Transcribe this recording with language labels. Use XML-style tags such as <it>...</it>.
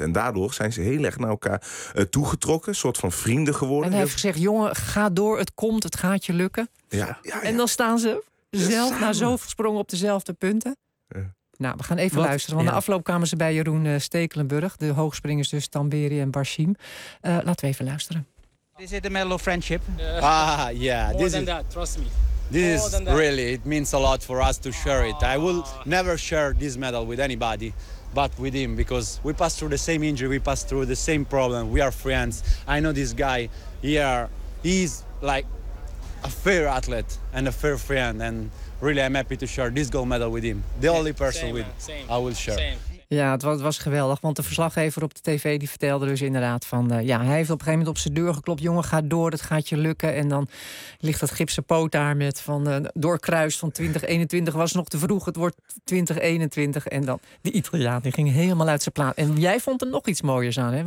<nl>En daardoor zijn ze heel erg naar elkaar toegetrokken. Een soort van vrienden geworden. En hij heeft gezegd, jongen, ga door, het komt, het gaat je lukken. Ja. En dan staan ze zelf na zoveel sprongen op dezelfde punten. Ja. Nou, we gaan even luisteren. Want de afloop kwamen ze bij Jeroen Stekelenburg. De hoogspringers dus Tamberi en Barsine. Laten we even luisteren.</nl> <en>Is it a medal of friendship? Trust me. It means a lot for us to share it. I will never share this medal with anybody but with him. Because we passed through the same injury. We passed through the same problem. We are friends. I know this guy. He's like a fair athlete and a fair friend, and really I'm happy to share this gold medal with him. The only person I will share.</en> <nl>Ja, het was geweldig, want de verslaggever op de tv die vertelde dus inderdaad van, hij heeft op een gegeven moment op zijn deur geklopt, jongen, ga door, het gaat je lukken, en dan ligt dat gipsen poot daar met van doorkruist van 2021 was nog te vroeg, het wordt 2021, en dan de Italiaan die ging helemaal uit zijn plaat. En jij vond er nog iets mooiers aan, hè?</nl>